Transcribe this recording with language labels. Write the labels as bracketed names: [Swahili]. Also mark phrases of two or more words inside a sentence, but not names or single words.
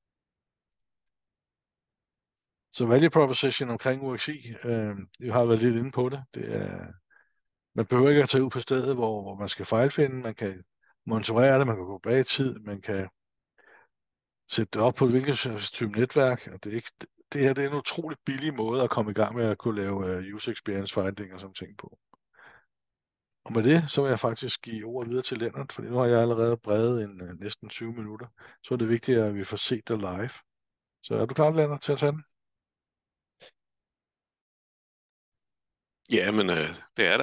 [Danish] Så [English] value proposition [Danish] omkring UXI, jeg har været lidt inde på det. Man behøver ikke at tage ud på stedet, hvor man skal fejlfinde. Man kan monitorere det, man kan gå bag i tid, man kan sætte det op på hvilket type netværk. Og det her det er en utroligt billig måde at komme i gang med at kunne lave [English] user experience finding [Danish] og sådan ting på. Og med det, så vil jeg faktisk give ordet videre til Lennart, fordi nu har jeg allerede bredet næsten 20 minutter. Så er det vigtigt, at vi får set det live. Så er du klar, Lennart, til at tage den? Ja, men det er der.